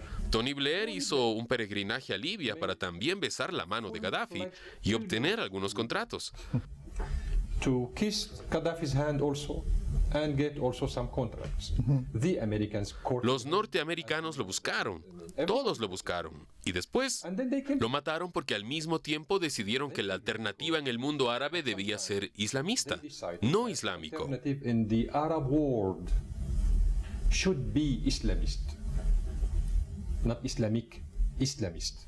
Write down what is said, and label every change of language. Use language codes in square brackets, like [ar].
[es] Tony Blair hizo un peregrinaje a Libia para también besar la mano de Gaddafi y obtener algunos contratos. [en] To kiss Gaddafi's hand also and get also some contracts. The Americans [es] Los norteamericanos lo buscaron, todos lo buscaron, y después lo mataron porque al mismo tiempo decidieron que la alternativa en el mundo árabe debía ser islamista, no islámico. [en] In the Arab world should be Islamist, not Islamic, Islamist.